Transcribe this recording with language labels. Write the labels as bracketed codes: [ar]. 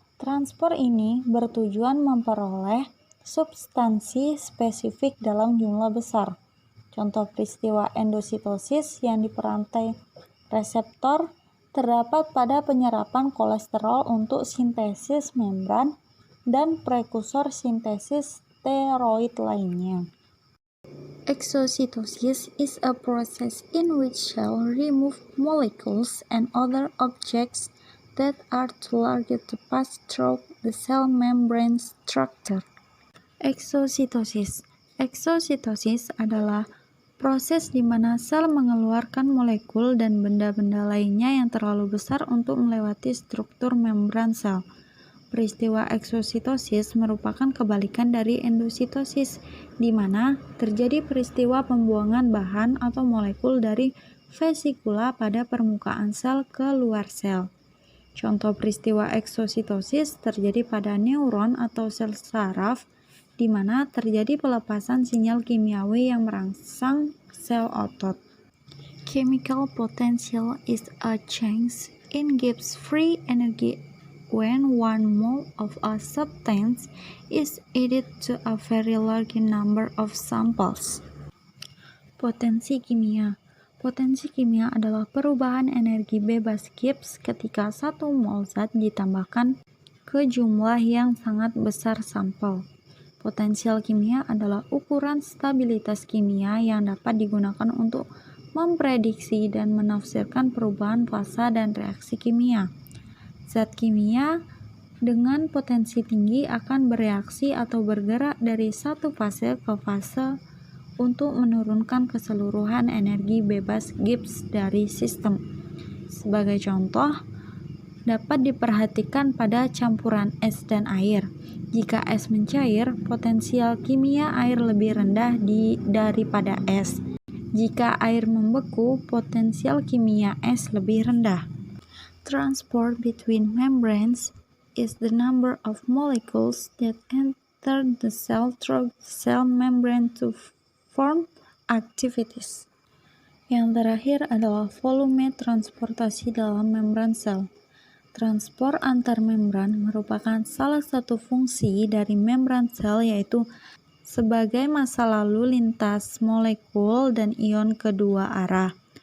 [id] Transport ini bertujuan memperoleh substansi spesifik dalam jumlah besar. Contoh peristiwa endositosis yang diperantai reseptor terdapat pada penyerapan kolesterol untuk sintesis membran dan prekursor sintesis steroid lainnya. [en] Exositosis is a process in which cells remove molecules and other objects that are too large to pass through the cell membrane structure. Exositosis. [id] Exositosis adalah proses di mana sel mengeluarkan molekul dan benda-benda lainnya yang terlalu besar untuk melewati struktur membran sel. Peristiwa eksositosis merupakan kebalikan dari endositosis, di mana terjadi peristiwa pembuangan bahan atau molekul dari vesikula pada permukaan sel ke luar sel. Contoh peristiwa eksositosis terjadi pada neuron atau sel saraf, di mana terjadi pelepasan sinyal kimiawi yang merangsang sel otot. [en] Chemical potential is a change in Gibbs free energy when 1 mole of a substance is added to a very large number of samples. [id] Potensi kimia. Potensi kimia adalah perubahan energi bebas Gibbs ketika 1 mol zat ditambahkan ke jumlah yang sangat besar sampel. Potensial kimia adalah ukuran stabilitas kimia yang dapat digunakan untuk memprediksi dan menafsirkan perubahan fasa dan reaksi kimia. Zat kimia dengan potensi tinggi akan bereaksi atau bergerak dari satu fase ke fase untuk menurunkan keseluruhan energi bebas Gibbs dari sistem. Sebagai contoh, dapat diperhatikan pada campuran es dan air. Jika es mencair, potensial kimia air lebih rendah daripada es. Jika air membeku, potensial kimia es lebih rendah. [en] Transport between membranes is the number of molecules that enter the cell through the cell membrane to form activities. [id] Yang terakhir adalah volume transportasi dalam membran sel. Transport antar membran merupakan salah satu fungsi dari membran sel, yaitu sebagai massa lalu lintas molekul dan ion kedua arah.